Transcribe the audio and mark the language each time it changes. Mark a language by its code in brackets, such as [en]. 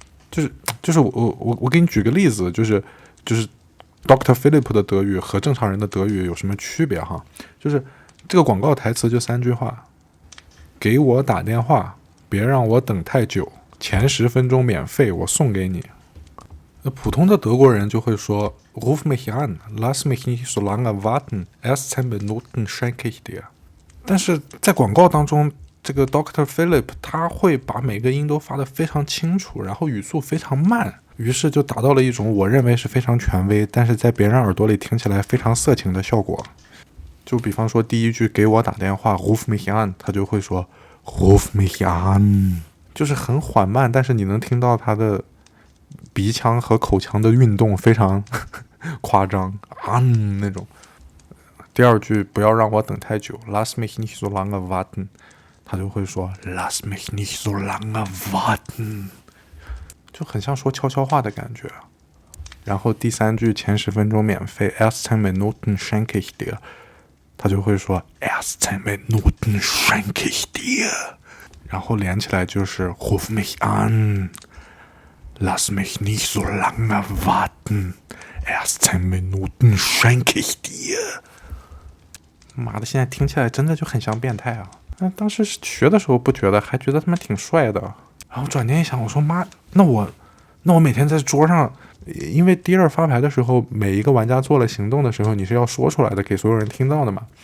[zh] 就是我给你举个例子，就是 Dr. Philip 的德语和正常人的德语有什么区别哈？就是这个广告台词就3句话：给我打电话，别让我等太久，前10分钟免费，我送给你。普通的德国人就会说 [de] Ruf mich an, lass mich nicht so lange warten, erst 10 Minuten schenke ich dir。 [zh] 但是在广告当中，这个 Dr. Philip 他会把每个音都发得非常清楚，然后语速非常慢，于是就达到了一种我认为是非常权威，但是在别人耳朵里听起来非常色情的效果。就比方说第一句给我打电话 [de] Ruf mich an， [zh] 他就会说 Ruf mich an， 就是很缓慢，但是你能听到他的鼻腔和口腔的运动非常夸张那种。第二句不要让我等太久 [de] Lass mich nicht so lange warten， 他就会说 Lass mich nicht so lange warten， 就很像说悄悄话的感觉。 [zh] 然后第3句前10分钟免费 [de] Erst 10 Minuten schenke ich dir， 他就会说 Erst 10 Minuten schenke ich dir， 然后连起来就是 Ruf mich an， Lass mich nicht so lange warten， Erst 10 Minuten schenke ich dir。 [zh] 妈的，现在听起来真的就很像变态啊！当时学的时候不觉得，还觉得他们挺帅的。然后转念一想，我说妈，那我每天在桌上，因为第二发牌的时候，每一个玩家做了行动的时候，你是要说出来的，给所有人听到的嘛。